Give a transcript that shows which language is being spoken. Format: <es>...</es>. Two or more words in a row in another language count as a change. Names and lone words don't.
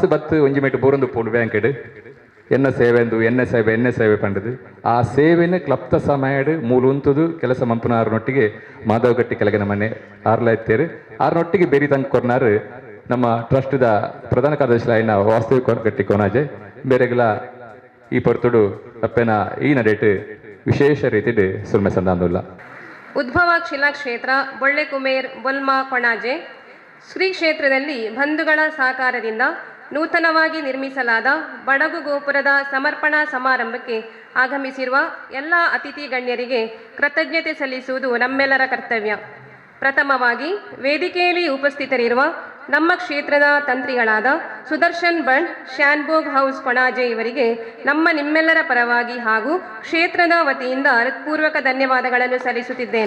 <tcy>ಬತ್ತು ಒಂಜಿ ಮೇಟು ಬೋರೊಂದು ಪೋಲು ಬ್ಯಾಂಕೆಡ್ ಎನ್ನ ಸೇವೆ ಪಂಡದು ಆ ಸೇವೆನ ಕ್ಲಪ್ತ ಸಮಯಡ್ ಮೂಲುಂತುದು ಕೆಲಸ ಮಂಪುನಾರನೊಟ್ಟಿಗೆ ಮಾಧವಗಟ್ಟಿ ಕೆಳಗಿನ ಮನೆ ಆರ್ಲಾಯ್ತೇರು ಆರ್ನೊಟ್ಟಿಗೆ ಬೇರಿ ತಂಕ ಕೊರ್ನಾರು ನಮ್ಮ ಟ್ರಸ್ಟ್ದ ಪ್ರಧಾನ ಕಾರ್ಯದರ್ಶಿ ಆಯ್ನ ವಾಸ್ತವಿಕ ಗಟ್ಟಿ ಕೊನಾಜೆ ಬೇರೆಗಳ ಈ ಪೊರ್ತುಡು ಅಪ್ಪೆನ ಈ ನಡೇಟ್ ವಿಶೇಷ ರೀತಿಡ್ ಸುಲ್ಮೆ ಸಂದಾಂದುಲ್ಲ</tcy> <kn>ಉದ್ಭವ ಶಿಲಾ ಕ್ಷೇತ್ರ ಬೊಳ್ಳೆ ಕುಮೇರ್ ಬೊಲ್ಮಾ ಕೊಣಾಜೆ ಶ್ರೀ ಕ್ಷೇತ್ರದಲ್ಲಿ ಬಂಧುಗಳ ಸಹಕಾರದಿಂದ ನೂತನವಾಗಿ ನಿರ್ಮಿಸಲಾದ ಬಡಗು ಗೋಪುರದ ಸಮರ್ಪಣಾ ಸಮಾರಂಭಕ್ಕೆ ಆಗಮಿಸಿರುವ ಎಲ್ಲ ಅತಿಥಿ ಗಣ್ಯರಿಗೆ ಕೃತಜ್ಞತೆ ಸಲ್ಲಿಸುವುದು ನಮ್ಮೆಲ್ಲರ ಕರ್ತವ್ಯ. ಪ್ರಥಮವಾಗಿ ವೇದಿಕೆಯಲ್ಲಿ ಉಪಸ್ಥಿತರಿರುವ ನಮ್ಮ ಕ್ಷೇತ್ರದ ತಂತ್ರಿಗಳಾದ ಸುದರ್ಶನ್ ಬಂಡ್ ಶ್ಯಾನ್ಬೋಗ್ ಹೌಸ್ ಕೊಣಾಜೆ ಇವರಿಗೆ ನಿಮ್ಮೆಲ್ಲರ ಪರವಾಗಿ ಹಾಗೂ ಕ್ಷೇತ್ರದ ವತಿಯಿಂದ ಹೃತ್ಪೂರ್ವಕ ಧನ್ಯವಾದಗಳನ್ನು ಸಲ್ಲಿಸುತ್ತಿದ್ದೇನೆ.</kn>